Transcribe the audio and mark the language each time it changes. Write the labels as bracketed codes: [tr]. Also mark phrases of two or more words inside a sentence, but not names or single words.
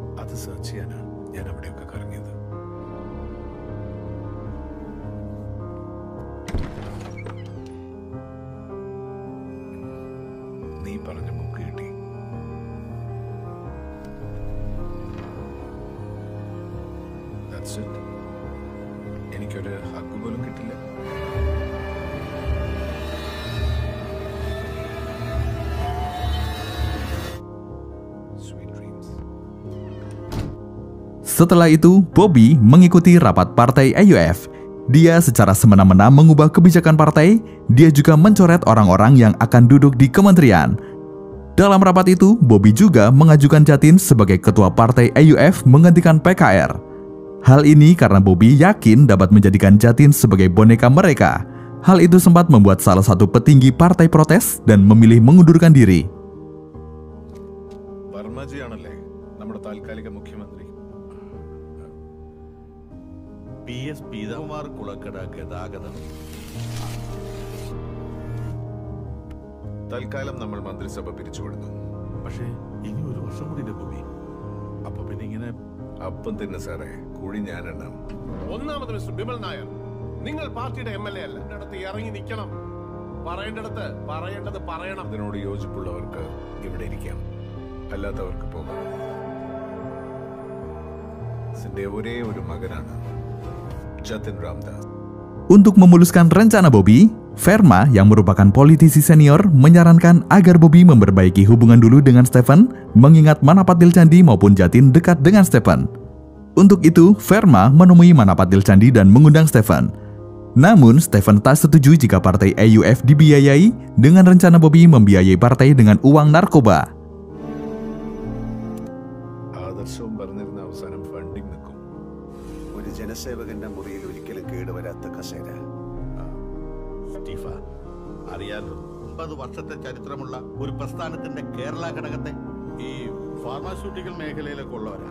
[ml] അത് സെർച്ച് ചെയ്യാനാണ് ഞാൻ അവിടെയൊക്കെ കറങ്ങിയത്. നീ പറഞ്ഞ ബുക്ക് കിട്ടി. [en] That's it. [ml] എനിക്കൊരു ഹഗ് പോലും കിട്ടില്ല. [id] Setelah itu, Bobby mengikuti rapat partai AUF. Dia secara semena-mena mengubah kebijakan partai. Dia juga mencoret orang-orang yang akan duduk di kementerian. Dalam rapat itu, Bobby juga mengajukan Jatin sebagai ketua partai AUF menggantikan PKR. Hal ini karena Bobby yakin dapat menjadikan Jatin sebagai boneka mereka. Hal itu sempat membuat salah satu petinggi partai protes dan memilih mengundurkan diri. [ml] വർമ്മജിയാണല്ലേ നമ്മുടെ താൽക്കാലിക മുഖ്യമന്ത്രി? PS പീതാകുമാർ കുളക്കട ഗതാഗതം. തൽക്കാലം നമ്മൾ മന്ത്രിസഭ പിരിച്ചുവിടുന്നു. പക്ഷേ ഇനി ഒരു വർഷം കൂടി ഭൂമി. അപ്പൊ പിന്നെ ഇങ്ങനെ അപ്പം തന്നെ സാറേ, കൂടി ഞാനെണ്ണം. ഒന്നാമത് മിസ്റ്റർ ബിമൽ നായർ, നിങ്ങൾ പാർട്ടിയുടെ MLA അല്ല. അടുത്ത് ഇറങ്ങി നിൽക്കണം. പറയേണ്ടത് പറയണം. അതിനോട് യോജിപ്പുള്ളവർക്ക് ഇവിടെ ഇരിക്കാം, അല്ലാത്തവർക്ക് പോകാം. സിന്റെ ഒരേ ഒരു മകനാണ് Jatin Ramdas. [id] Untuk memuluskan rencana Bobby, Verma yang merupakan politisi senior menyarankan agar Bobby memperbaiki hubungan dulu dengan Stephen, mengingat Manapatil Candi maupun Jatin dekat dengan Stephen. Untuk itu, Verma menemui Manapatil Candi dan mengundang Stephen. Namun, Stephen tak setuju jika partai AUF dibiayai dengan rencana Bobby membiayai partai dengan uang narkoba. [ml] ആദർശവും പറഞ്ഞിരുന്ന അവസാനം ഫണ്ടിങ് നിൽക്കും. ഒരു ജനസേവകന്റെ മുറിയിൽ ഒരിക്കലും കേടുവരാത്ത കസേര. സ്റ്റീഫ, അറിയാലോ 50 വർഷത്തെ ചരിത്രമുള്ള ഒരു പ്രസ്ഥാനത്തിന്റെ കേരള ഘടകത്തെ ഈ ഫാർമാസ്യൂട്ടിക്കൽ മേഖലയിലൊക്കെ ഉള്ളവരാ.